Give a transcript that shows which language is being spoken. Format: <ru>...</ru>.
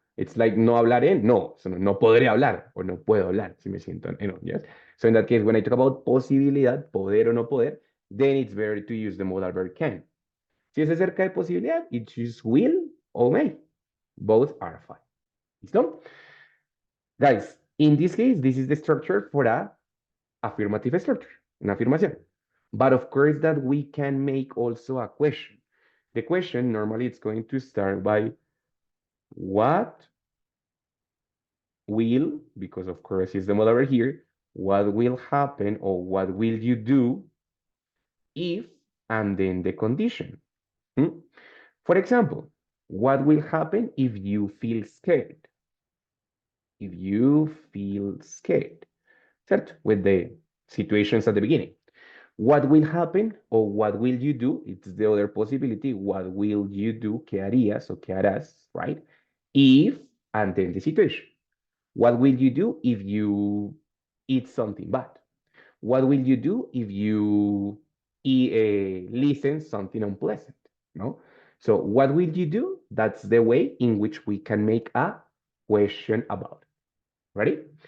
<en>It's like</en> <es>no hablaré, no, so no podré hablar o no puedo hablar si me siento, yes.</es> <en>So in that case, when I talk about posibilidad, poder o no poder, then it's better to use the modal verb can.</en> <es>Si es acerca de posibilidad,</es> <en>it's just will or may. Both are fine. ¿Listo? Guys, in this case, this is the structure for a affirmative structure,</en> <es>una afirmación.</es> <en>But of course that we can make also a question. The question normally it's going to start by what will, because of course it's the model over here, what will happen or what will you do if, and then the condition. For example, what will happen if you feel scared? If you feel scared, ¿cierto? With the situations at the beginning. What will happen or what will you do? It's the other possibility. What will you do?</en> <es>¿Qué harías o qué harás, right?</es> <en>If, and then the situation. What will you do if you eat something bad? What will you do if you listen something unpleasant? No? So what will you do? That's the way in which we can make a question about it. Ready?</en>